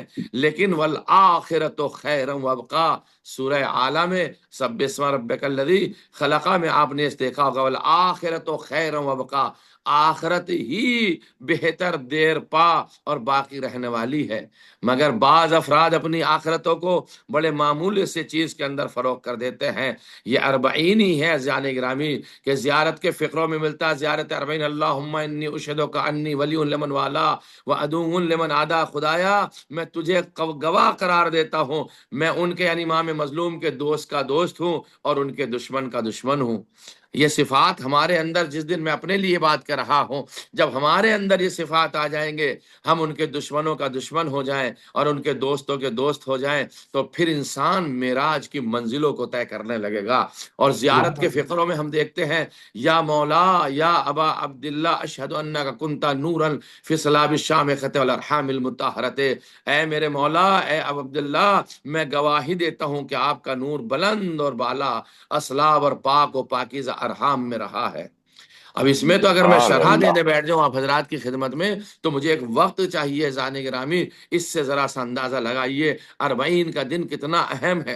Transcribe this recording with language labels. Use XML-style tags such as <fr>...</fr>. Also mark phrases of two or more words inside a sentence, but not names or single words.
<ur>لیکن</ur> <ar>والآخرۃ خیر وابقا،</ar> <ur>سورہ اعلیٰ میں</ur> <ar>سبح اسم ربک الذی خلق</ar> <ur>میں آپ نے اس دیکھا ہوگا،</ur> <ar>والآخرۃ خیر وابقا،</ar> <ur>آخرت ہی بہتر دیر پا اور باقی رہنے والی ہے. مگر بعض افراد اپنی آخرتوں کو بڑے معمولی سے چیز کے اندر فروخت کر دیتے ہیں. یہ اربعین ہی ہے عزیزان گرامی کہ زیارت کے فقروں میں ملتا ہے. زیارت اربعین،</ur> <ar>اللہم انی اشہدک انی ولی لمن والا و عدو لمن عادا،</ar> <ur>خدایا میں تجھے گواہ قرار دیتا ہوں، میں ان کے یعنی امام مظلوم کے دوست کا دوست ہوں اور ان کے دشمن کا دشمن ہوں. یہ صفات ہمارے اندر، جس دن میں اپنے لیے بات کر رہا ہوں، جب ہمارے اندر یہ صفات آ جائیں گے، ہم ان کے دشمنوں کا دشمن ہو جائیں اور ان کے دوستوں کے دوست ہو جائیں، تو پھر انسان معراج کی منزلوں کو طے کرنے لگے گا. اور زیارت کے فقروں میں ہم دیکھتے ہیں،</ur> <ar>یا مولا یا ابا عبداللہ اشہد انک کنت نورا فی صلاب الشامخۃ والارحام المطہرۃ،</ar> <ur>اے میرے مولا، اے ابا عبداللہ، میں گواہی دیتا ہوں کہ آپ کا نور بلند اور بالا اسلاب اور پاک و پاکیزہ ارحام میں رہا ہے. اب اس میں تو اگر میں شرح دینے بیٹھ جاؤں آپ حضرات کی خدمت میں تو مجھے ایک وقت چاہیے. زانے گرامی، اس سے ذرا سا اندازہ لگائیے اربعین کا دن کتنا اہم ہے.</ur>